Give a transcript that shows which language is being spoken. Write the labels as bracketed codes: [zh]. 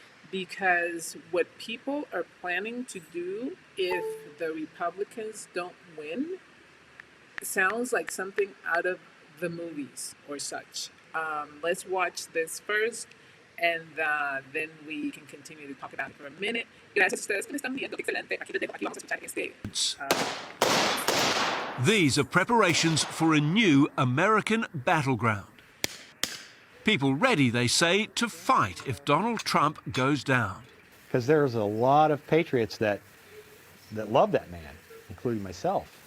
[en] Because what people are planning to do if the Republicans don't win sounds like something out of the movies or such. Let's watch this first, and then we can continue to talk about it for a minute. [es] Gracias a ustedes que me están viendo. Excelente. Aquí les dejo. Aquí vamos a escuchar este. [en] These are preparations for a new American battleground. People ready, they say, to fight if Donald Trump goes down. Because there's a lot of patriots that love that man, including myself.